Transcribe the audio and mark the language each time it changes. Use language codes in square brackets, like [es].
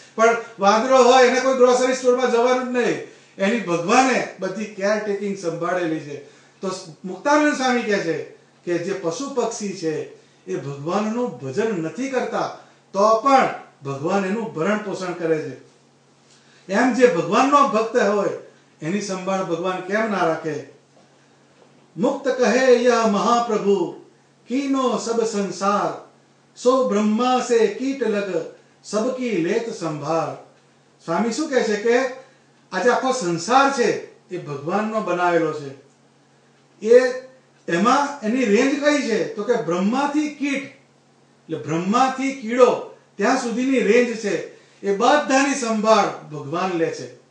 [gu] પણ વાંદરો હોય એને કોઈ ગ્રોસરી સ્ટોરમાં જવાનું જ નહીં, એની ભગવાને બધી કેર ટેકિંગ સંભાળેલી છે. તો મુક્તાનંદ સ્વામી કહે છે કે જે પશુ પક્ષી છે એ ભગવાનનું ભજન નથી કરતા તો પણ ભગવાન એનું ભરણ પોષણ કરે છે. એમ જે ભગવાનનો ભક્ત હોય એની સંભાળ ભગવાન કેમ ના રાખે? [hi] મુક્ત કહે યહ મહાપ્રભુ कीनो सब संसार सो ब्रह्मा से कीट लग सबकी लेत संभार. [gu] સ્વામી શું કહે છે કે આજે આખો સંસાર છે એ ભગવાનનો બનાવેલો છે. એમાં એની રેન્જ કઈ છે તો કે બ્રહ્માથી કીટ એટલે બ્રહ્માથી કીડો ત્યાં સુધીની રેન્જ છે એ બધાની સંભાળ ભગવાન લે છે.